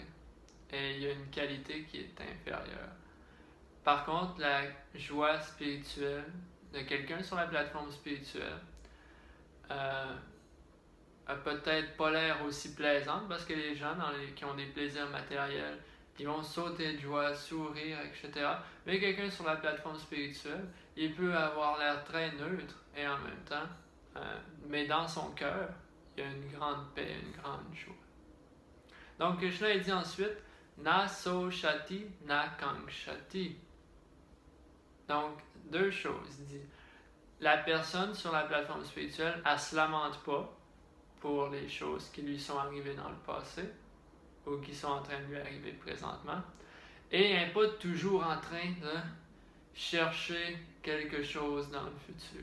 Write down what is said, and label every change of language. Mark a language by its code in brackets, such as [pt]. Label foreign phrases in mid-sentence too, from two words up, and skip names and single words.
[fr] Et il y a une qualité qui est inférieure. Par contre, la joie spirituelle de quelqu'un sur la plateforme spirituelle a peut-être pas l'air aussi plaisante parce que les gens qui ont des plaisirs matériels, ils vont sauter de joie, sourire, etc. Mais quelqu'un sur la plateforme spirituelle, il peut avoir l'air très neutre et en même temps, mais dans son cœur, il y a une grande paix, une grande joie. Donc Krishna dit ensuite, [sa] na so shati, na kankshati. [fr] Donc, deux choses. Il dit, la personne sur la plateforme spirituelle, elle ne se lamente pas pour les choses qui lui sont arrivées dans le passé ou qui sont en train de lui arriver présentement. Et elle n'est pas toujours en train de chercher quelque chose dans le futur.